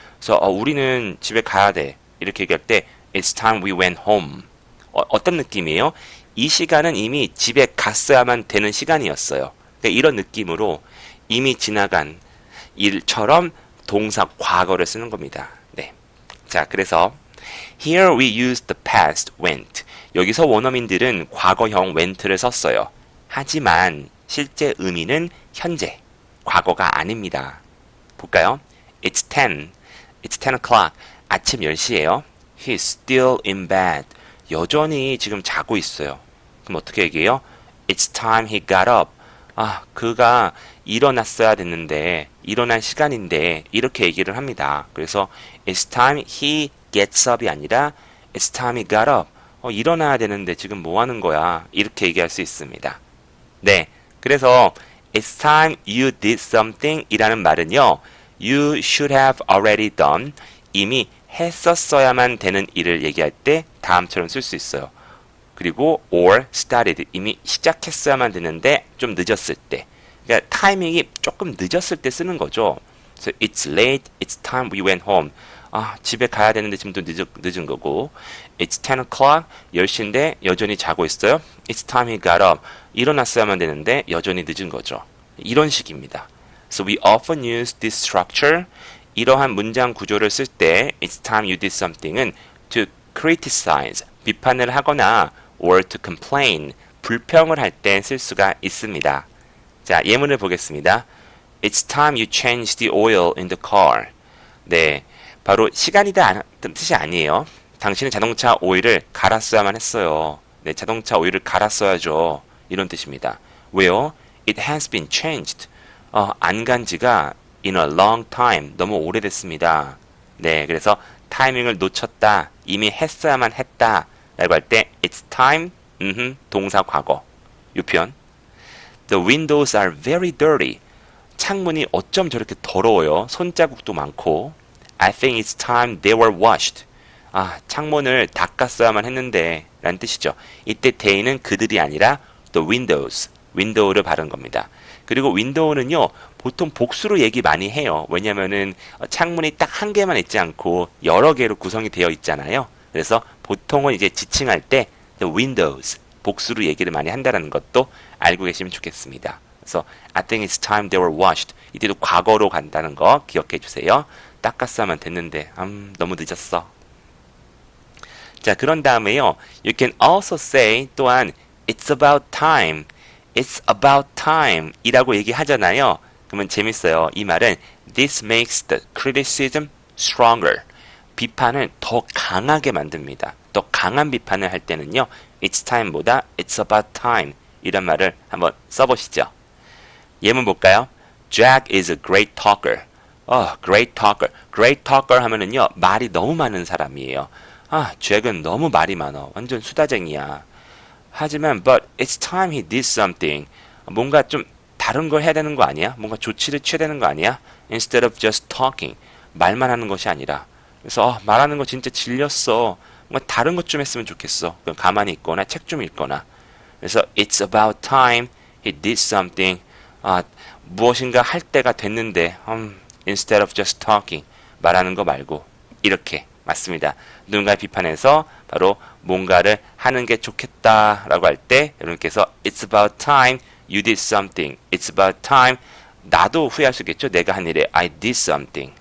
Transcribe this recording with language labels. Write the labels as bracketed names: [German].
[Korean] 그래서 우리는 집에 가야 돼 이렇게 얘기할 때 [English] It's time we went home. [Korean] 어떤 느낌이에요? 이 시간은 이미 집에 갔어야만 되는 시간이었어요. 그러니까 이런 느낌으로 이미 지나간 일처럼 동사 과거를 쓰는 겁니다. 네. 자, 그래서 [English] Here we use the past went. [Korean] 여기서 원어민들은 과거형 went를 썼어요. 하지만 실제 의미는 현재, 과거가 아닙니다. 볼까요? [English] It's 10. It's 10 o'clock. [Korean] 아침 10시예요. [English] He's still in bed. [Korean] 여전히 지금 자고 있어요. 그럼 어떻게 얘기해요? [English] It's time he got up. [Korean] 그가 일어났어야 됐는데, 일어난 시간인데, 이렇게 얘기를 합니다. [English] 그래서 It's time he gets up이 아니라 It's time he got up. [Korean] 일어나야 되는데 지금 뭐 하는 거야? 이렇게 얘기할 수 있습니다. 네. [English] 그래서 It's time you did something [Korean] 이라는 말은요. [English] You should have already done. [Korean] 이미 했었어야만 되는 일을 얘기할 때 다음처럼 쓸 수 있어요. 그리고 [English] or started. [Korean] 이미 시작했어야만 되는데 좀 늦었을 때. 그러니까 타이밍이 조금 늦었을 때 쓰는 거죠. [English] So it's late. It's time we went home. [Korean] 집에 가야 되는데 지금 또 늦은 거고. [English] It's 10 o'clock. [Korean] 10시인데 여전히 자고 있어요. [English] It's time he got up. [Korean] 일어났어야만 되는데 여전히 늦은 거죠. 이런 식입니다. [English] So we often use this structure. [Korean] 이러한 문장 구조를 쓸 때 It's time you did something은 [English] to criticize, [Korean] 비판을 하거나 [English] or to complain, [Korean] 불평을 할 때 쓸 수가 있습니다. 자, 예문을 보겠습니다. [English] It's time you changed the oil in the car. [Korean] 네, 바로 시간이다 뜻이 아니에요. 당신은 자동차 오일을 갈았어야만 했어요. 네, 자동차 오일을 갈았어야죠. 이런 뜻입니다. 왜요? [English] It has been changed. [Korean] 안 간 지가 [English] in a long time. [Korean] 너무 오래됐습니다. 네, 그래서 타이밍을 놓쳤다. 이미 했어야만 했다. 라고 할 때 It's time, 동사 과거. 이 표현. [English] The windows are very dirty. [Korean] 창문이 어쩜 저렇게 더러워요. 손자국도 많고. [English] I think it's time they were washed. [Korean] 창문을 닦았어야만 했는데 라는 뜻이죠. 이때 they는 그들이 아니라 the windows, window를 바른 겁니다. 그리고 window는요, 보통 복수로 얘기 많이 해요. 왜냐면은 창문이 딱 한 개만 있지 않고 여러 개로 구성이 되어 있잖아요. 그래서 보통은 이제 지칭할 때 the windows, 복수로 얘기를 많이 한다는 것도 알고 계시면 좋겠습니다. [English] 그래서 I think it's time they were washed. [Korean] 이때도 과거로 간다는 거 기억해 주세요. 닦았으면 됐는데 너무 늦었어. 자, 그런 다음에요. [English] You can also say [Korean] 또한 [English] It's about time. It's about time 이라고 얘기하잖아요. [Korean] 그러면 재밌어요. 이 말은 [English] This makes the criticism stronger. [Korean] 비판을 더 강하게 만듭니다. 더 강한 비판을 할 때는요. It's time보다 It's about time 이란 말을 한번 써보시죠. [English] 예문 볼까요? Jack is a great talker. Great talker. Great talker 하면은요. [Korean] 말이 너무 많은 사람이에요. 잭은 너무 말이 많아. 완전 수다쟁이야. 하지만 [English] but it's time he did something. [Korean] 뭔가 좀 다른 걸 해야 되는 거 아니야? 뭔가 조치를 취해야 되는 거 아니야? [English] Instead of just talking. [Korean] 말만 하는 것이 아니라. 그래서 말하는 거 진짜 질렸어. 뭔가 다른 것 좀 했으면 좋겠어. 그냥 가만히 있거나 책 좀 읽거나. [English] 그래서 it's about time he did something. [Korean] 무엇인가 할 때가 됐는데 [English] instead of just talking. [Korean] 말하는 거 말고 이렇게. 맞습니다. 누군가 비판해서 바로 뭔가를 하는 게 좋겠다라고 할 때 여러분께서 [English] It's about time you did something. It's about time [Korean] 나도 후회할 수 있겠죠. 내가 한 일에 [English] I did something.